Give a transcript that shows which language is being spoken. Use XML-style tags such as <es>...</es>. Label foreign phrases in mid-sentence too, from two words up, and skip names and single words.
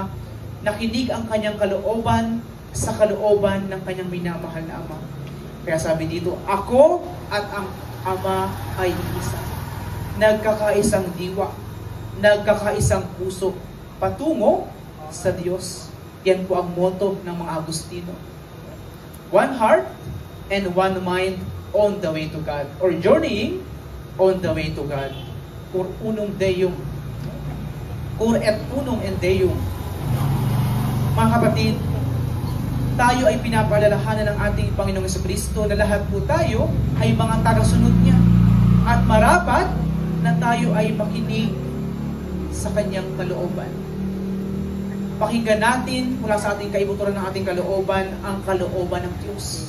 <tl>Nakinig ang kanyang kalooban sa kalooban ng kanyang minamahal na Ama. Kaya sabi dito, ako at ang Ama ay isa. Nagkakaisang diwa, nagkakaisang puso, patungo sa Diyos. Yan po ang motto ng mga Agustino.</tl> <en>One heart and one mind on the way to God. Or journeying on the way to God.</en> <la>Cur unum Deum. Cur et unum in Deum.</la> <tl>Mga kapatid, tayo ay pinapalalahanan ng ating Panginoong Jesucristo na lahat po tayo ay mga tagasunod niya. At marapat na tayo ay makinig sa kanyang kalooban. Pakinggan natin mula sa ating kaibuturan ng ating kalooban, ang kalooban ng Diyos.</tl>